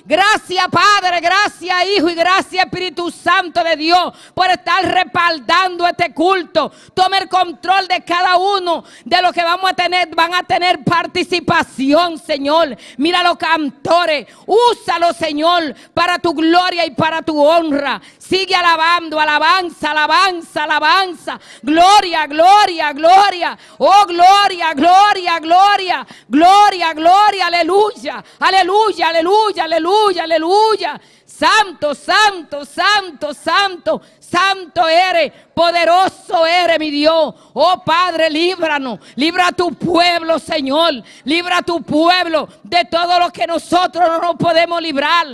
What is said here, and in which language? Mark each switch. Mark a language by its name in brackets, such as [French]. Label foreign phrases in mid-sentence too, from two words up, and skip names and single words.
[Spanish] Gracias, Padre, gracias, Hijo, y gracias, Espíritu Santo de Dios, por estar respaldando este culto. Toma el control de cada uno de los que vamos a tener, van a tener participación, Señor. Mira los cantores, úsalo, Señor, para tu gloria y para tu honra. Sigue alabando, alabanza, alabanza, alabanza. Gloria, gloria, gloria. Oh, gloria, gloria, gloria. Gloria, gloria, aleluya, aleluya, aleluya, aleluya, aleluya. Santo, santo, santo, santo, santo eres, poderoso eres, mi Dios. Oh Padre, líbranos, libra a tu pueblo, Señor. Libra a tu pueblo de todo lo que nosotros no nos podemos librar.